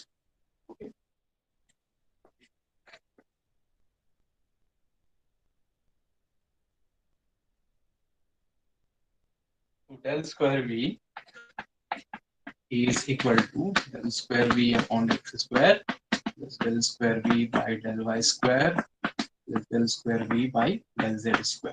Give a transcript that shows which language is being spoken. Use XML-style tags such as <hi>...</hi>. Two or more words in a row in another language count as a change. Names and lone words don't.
<en>Okay. So del square V is equal to del square V upon x square plus del square V by del y square plus del square V by del z square.</en>